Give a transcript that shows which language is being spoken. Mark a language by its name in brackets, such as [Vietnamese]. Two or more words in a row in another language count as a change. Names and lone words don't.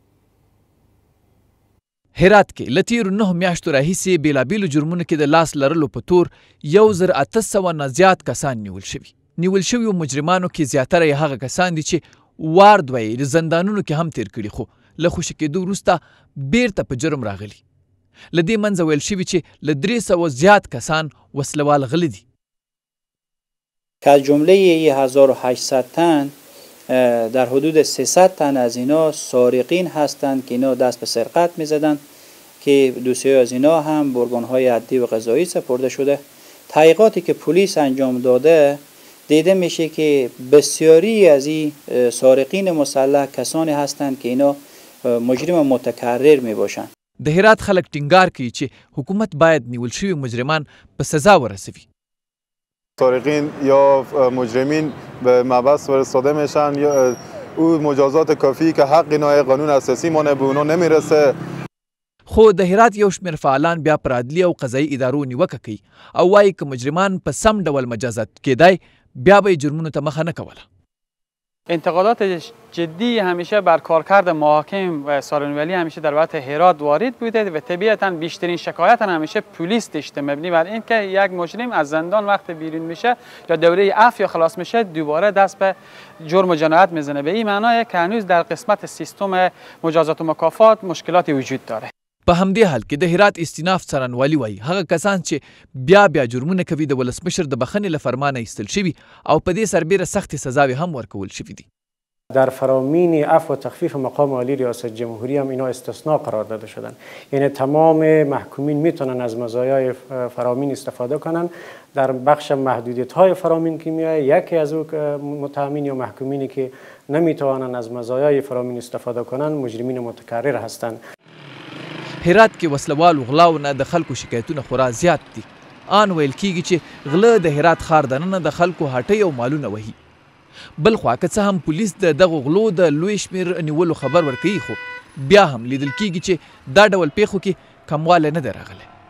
[Pashto] هرات کې له تیرو 9 میاشتو راهیسې بیلابیلو جرمونو کې د لاس لرلو په تور 1800 نه زیات کسان نیول شوي. نیول شویو مجرمانو کې زیاتره یې هغه کسان دي چې وار دوه یې زندانونو کې هم تیر کړي، خو له خوشي کېدو وروسته بیرته په جرم راغلي. له دې منځه ویل شوي چې له 300 زیات کسان وسلوال غلي دي. [Persian] که از جمله 1800 تن در حدود 300 تن از اینا سارقین هستند که اینا دست به سرقت میزدند که دوسیه از اینا هم به ارگان‌های عدلی و قضایی سپرده شده. تحقیقاتی که پلیس انجام داده دیده میشه که بسیاری از این سارقین مسلح کسانی هستند که اینا مجرم متکرر می باشند. [Pashto] د هرات خلک ټینګار کوي چې حکومت باید نیول شوي مجرمان په سزا ورسوي. [Persian] سارقین یا مجرمین به محبس فرستاده میشن یا او مجازات کافی که حق اینا قانون اساسی مانه به اونا نمیرسه. [Pashto] خو د هرات یو شمېر فعالان بیا پر عدلي او قضایي ادارو نیوکه کوي او وایي که مجرمان په سم ډول مجازات کېدای بیا به جرمونو ته مخه نه کوله. [Persian] انتقادات جدی همیشه بر کارکرد محاکم و سالن‌ولی همیشه در وقت هرات وارد بوده و طبیعتاً بیشترین شکایت همیشه پلیس داشته مبنی بر اینکه یک مجرم از زندان وقت بیرون میشه یا دوره عفو یا خلاص میشه دوباره دست به جرم و جنایت میزنه. به این معنی که هنوز در قسمت سیستم مجازات و مکافات مشکلاتی وجود داره. [Pashto] په همدې حال کې د هرات استیناف څارنوالي وایي هغه کسان چې بیا جرمونه کوي د ولسمشر د بخښنې له فرمانه ایستل شوي او په دې سربیره سختې سزاوې هم ورکول شوي دي. [Persian] در فرامین عفو و تخفیف مقام عالی ریاست جمهوری هم اینا استثناء قرار داده شدن، یعنی تمام محکومین میتونن از مزایای فرامین استفاده کنن. در بخش محدودیت های فرامین که میاد یکی از اون متهمین یا محکومینی که نمیتوانن از مزایای فرامین استفاده کنن مجرمین متکرر هستند. [Pashto] هرات کې وسلوالو غلاو نه د خلکو شکایتونه خورا زیات دي. آن ویل کیږي چې غله د هرات ښار دننه د خلکو هټۍ او مالونه وهي. بل خوا که څه هم پولیس د دغو غلو د لوی شمېر نیولو خبر ورکوي خو بیا هم لیدل کیږي چې دا ډول پیښو کې کموالی نه دی راغلی.